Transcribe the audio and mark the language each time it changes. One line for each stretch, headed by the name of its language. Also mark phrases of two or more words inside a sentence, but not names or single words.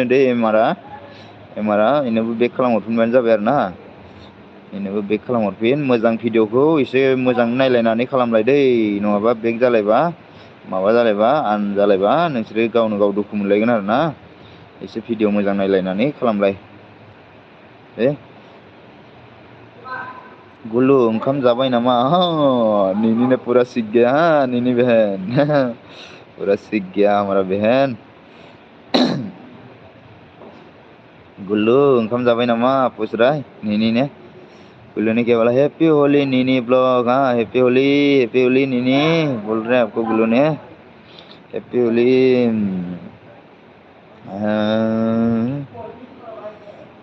Bodo: दै एमारा बेनोबो बेक खालामहरफिनबानो जाबाय आरो ना बेनोबो बेक खालामहरफिन मोजां भिडिअ'खौ एसे मोजां नायलायनानै खालामलाय दै नङाबा बेक जालायबा माबा जालायबा आन जालायबा नोंसोरो गावनो गाव दुखु मोनलायगोन आरो ना एसे भिडिअ मोजां नायलायनानै खालामलाय दे गुल्लु ओंखाम जाबाय नामा
Hindi: निनी ने पूरा सीख गया निनी बहन पूरा सीख गया हमारा बहन
Bodo: गुल्लू ओंखाम जाबाय नामा
Hindi: पूछ रहा है निनी ने गुल्लू ने क्या बोला
English: happy holi
Hindi: निनी ब्लॉग हाँ
English: happy holi
Hindi: निनी बोल रहे हैं आपको गुल्लू ने
English: happy holi